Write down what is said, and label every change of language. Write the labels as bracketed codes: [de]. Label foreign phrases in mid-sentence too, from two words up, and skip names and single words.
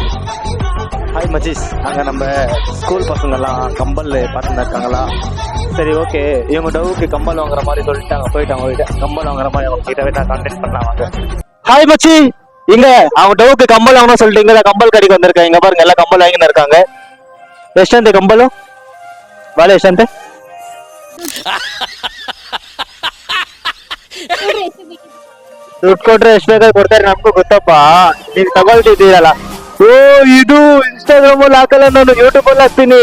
[ta] ஹாய் மச்சீஸ், அங்கே நம்ம ஸ்கூல் பசங்கள்லாம் கம்பல் பார்த்துன்னு இருக்காங்களா? சரி ஓகே, இவங்க டவுக்கு கம்பல் வாங்குற மாதிரி சொல்லிட்டு அங்கே போயிட்டு அவங்க கம்பல் வாங்குற மாதிரி அவங்க கிட்ட நான் கான்டாக்ட் பண்ணலாம். வாங்க. ஹாய் மச்சி, இங்க அவங்க டவுக்கு கம்பல் வாங்கணும் சொல்லிட்டு இங்க கம்பல் கடைக்கு வந்திருக்கேன். இங்க பாருங்க எல்லாம் கம்பல் வாங்கின்னு இருக்காங்க. [kn] ಎಷ್ಟಂತೆ ಕಂಬಲು ಬಾಳೆ ಎಷ್ಟಂತೆ? ದುಡ್ಡು ಕೊಟ್ರೆ ಎಷ್ಟು ಬೇಕಾದ್ರೆ ಕೊಡ್ತಾರೆ, ನಮಗೂ ಗೊತ್ತಪ್ಪ. ನೀವು ತಗೊಳ್ತಿದ್ದೀರಲ್ಲ. ಓ ಇದು ಇನ್ಸ್ಟಾಗ್ರಾಮ್ ಅಲ್ಲಿ ಹಾಕಲ್ಲ, ನಾನು ಯೂಟ್ಯೂಬ್ ಅಲ್ಲಿ ಹಾಕ್ತೀನಿ.